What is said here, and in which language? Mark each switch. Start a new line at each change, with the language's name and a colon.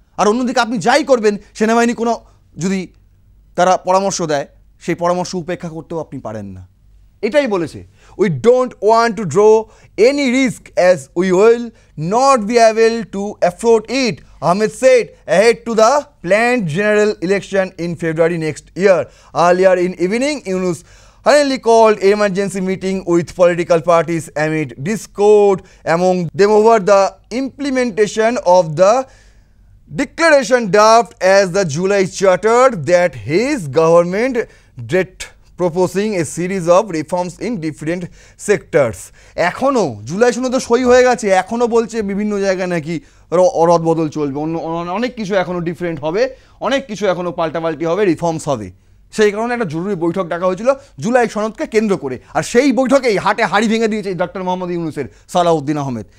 Bangla: আর অন্যদিকে আপনি যাই করবেন, সেনাবাহিনী কোনো যদি তারা পরামর্শ দেয়, সেই পরামর্শ উপেক্ষা করতেও আপনি পারেন না। এটাই বলেছে।
English: We don't want to draw any risk as we will not be able to afford it, Ahmed said ahead to the planned general election in February next year. Earlier in evening, Yunus hurriedly called an emergency meeting with political parties amid discord among them over the implementation of the declaration draft as the July charter that his government proposing a series of reforms in different sectors.
Bangla: এখনও জুলাই সনদে সই হয়ে গেছে, এখনও বলছে বিভিন্ন জায়গায় নাকি রদবদল চলবে, অনেক কিছু এখনও ডিফারেন্ট হবে, অনেক কিছু এখনও পাল্টাপাল্টি হবে, রিফর্মস হবে। সেই কারণে একটা জরুরি বৈঠক ডাকা হয়েছিল জুলাই সনদকে কেন্দ্র করে। আর সেই বৈঠকেই হাড়ি ভেঙে দিয়েছে ডক্টর মোহাম্মদ ইউনুসের সালাউদ্দিন আহমেদ।